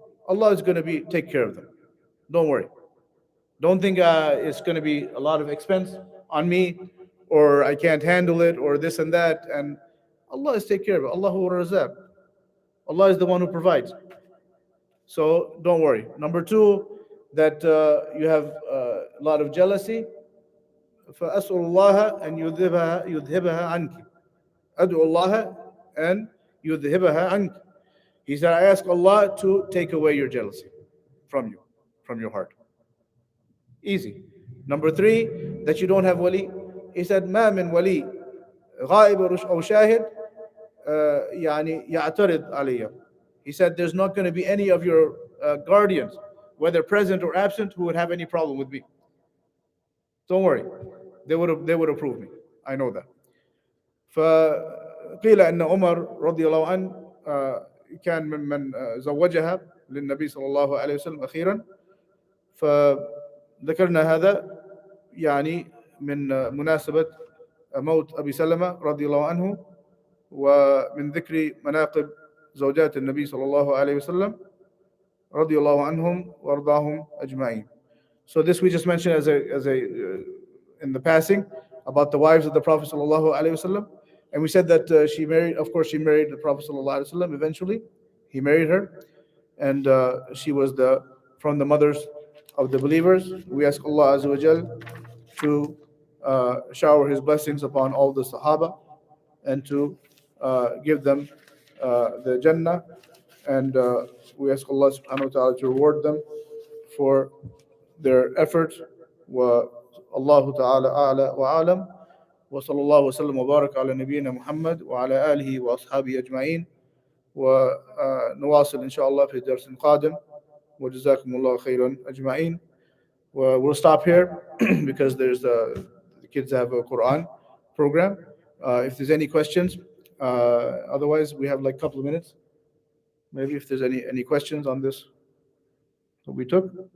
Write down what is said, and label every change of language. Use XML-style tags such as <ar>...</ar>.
<en>Allah is going to take care of them. Don't worry. Don't think it's going to be a lot of expense on me, or I can't handle it, or this and that. And Allah is take care of it. Allahu Razaq. Allah is the one who provides. So don't worry. Number two, that you have a lot of jealousy.</en> <ar>فأسأل الله أن يذهبها عنك. أدعو الله أن يذهبها عنك.</ar> <en>He said, I ask Allah to take away your jealousy from you, from your heart. Easy. Number three, that you don't have wali. He said,</en> <ar>ما من ولي غائب أو شاهد يعني يعترض علي.</ar> <en>He said, there's not going to be any of your guardians, whether present or absent, who would have any problem with me. Don't worry, they would approve me. I know that.</en> <ar>فقيل أن عمر رضي الله عنه كان ممن زوجها للنبي صلى الله عليه وسلم أخيرا. فذكرنا هذا يعني من مناسبة موت أبي سلمة رضي الله عنه، ومن ذكر مناقب زوجات النبي صلى الله عليه وسلم رضي الله عنهم وأرضاهم أجمعين.</ar> <en>So this we just mentioned as a in the passing about the wives of the Prophet sallallahu alaihi wasallam, and we said that she married. Of course, she married the Prophet sallallahu alaihi wasallam. Eventually, he married her, and she was from the mothers of the believers. We ask Allah Azza wa Jal to shower His blessings upon all the Sahaba, and to give them the Jannah, and we ask Allah Subhanahu wa Taala to reward them for their efforts.</en> <ar>والله تعالى أعلى وأعلم وصلى الله وسلم وبارك على نبينا محمد وعلى آله وأصحابه أجمعين ونواصل إن شاء الله في درس قادم وجزاكم الله خيرا أجمعين.</ar> <en>We'll stop here because the kids have a Quran program. If there's any questions, otherwise we have like a couple of minutes. Maybe if there's any questions on this that we took.</en>